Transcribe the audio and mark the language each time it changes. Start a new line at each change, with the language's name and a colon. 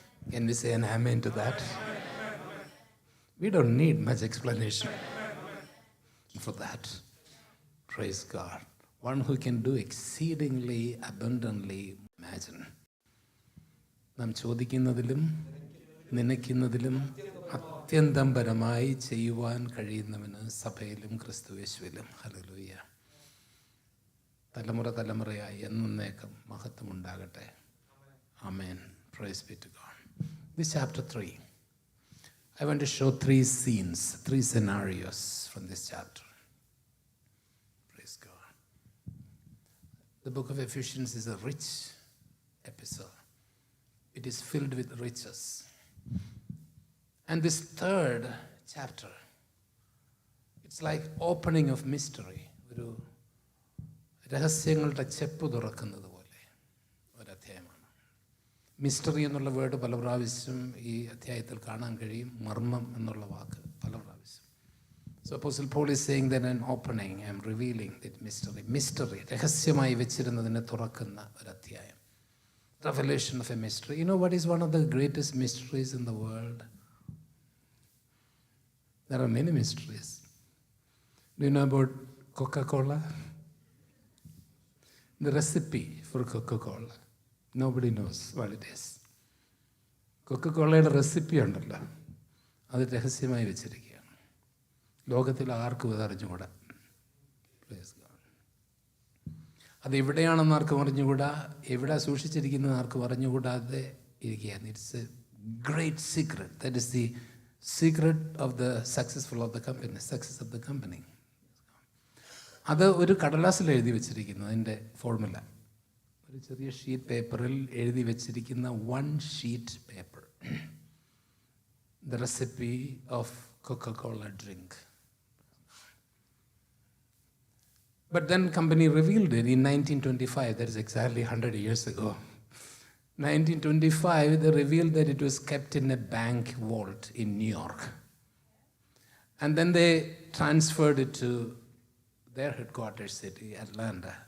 English: Can we say an amen to that? We don't need much explanation for that. Praise God. One who can do exceedingly abundantly. Imagine.
Malayalam: നാം ചോദിക്കുന്നതിലും നനയ്ക്കുന്നതിലും അത്യന്തം പരമായി ചെയ്യുവാൻ കഴിയുന്നവന് സഭയിലും ക്രിസ്തുയേശുവിലും hallelujah. തലമുറയായി എന്നേക്കും മഹത്വമുണ്ടാകട്ടെ.
English: Amen. Praise be to God. This chapter 3. I want to show 3 scenes, 3 scenarios from this chapter. Praise God. The book of Ephesians is a rich episode. It is filled with riches. And this 3rd chapter, it's like opening of mystery.
Malayalam: ഒരു രഹസ്യങ്ങളുടെ ചെപ്പ് തുറക്കുന്നത് പോലെ ഒരധ്യായമാണ്. Mystery എന്നുള്ള word പല പ്രാവശ്യം ഈ അധ്യായത്തിൽ കാണാൻ കഴിയും. മർമ്മം എന്നുള്ള വാക്ക് പല പ്രാവശ്യം.
English: So Apostle Paul is saying that an opening, I am revealing that mystery.
Malayalam: Mystery, രഹസ്യമായി വെച്ചിരുന്നതിനെ തുറക്കുന്ന ഒരു അധ്യായം.
English: Revelation of a mystery. You know what is one of the greatest mysteries in the world? There are many mysteries. Do you know about Coca-Cola? The recipe for Coca-Cola. Nobody knows what it is.
Malayalam: Coca-Cola'യുടെ recipe ഉണ്ടല്ലോ, അത് രഹസ്യമായി വെച്ചിരിക്കുകയാണ്. ലോകത്തിൽ ആർക്കും അത് അറിഞ്ഞുകൂടാ. അത് എവിടെയാണെന്ന് ആർക്കും അറിഞ്ഞുകൂടാ, എവിടെ സൂക്ഷിച്ചിരിക്കുന്നത് ആർക്കും അറിഞ്ഞുകൂടാതെ ഇരിക്കുകയാണ്.
English: It's a great secret. That is the secret of the successful of the company, success of the company.
Malayalam: അത് ഒരു കടലാസിൽ എഴുതി വെച്ചിരിക്കുന്നു. അതിൻ്റെ ഫോർമുല ഒരു ചെറിയ ഷീറ്റ് പേപ്പറിൽ എഴുതി വെച്ചിരിക്കുന്ന 1 sheet paper.
English: The recipe of Coca-Cola drink. But then company revealed it in 1925. That is exactly 100 years ago. 1925, they revealed that it was kept in a bank vault in New York. And then they transferred it to their headquarters city, Atlanta.